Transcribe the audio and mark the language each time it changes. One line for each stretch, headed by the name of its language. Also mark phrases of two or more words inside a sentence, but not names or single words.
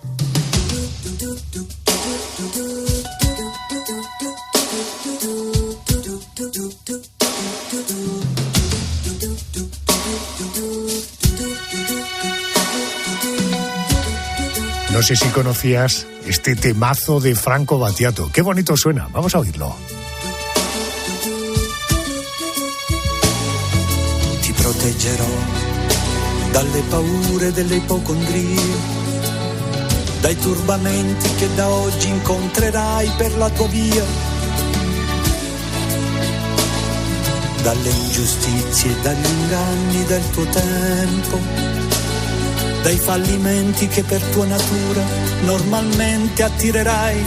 Spanish: No sé si conocías este temazo de Franco Battiato. Qué bonito suena. Vamos a oírlo.
Italian: Ti proteggerò dalle paure delle ipocondrie, dai turbamenti che da oggi incontrerai per la tua via, dalle ingiustizie e dagli inganni del tuo tempo, dai fallimenti che per tua natura normalmente attirerai.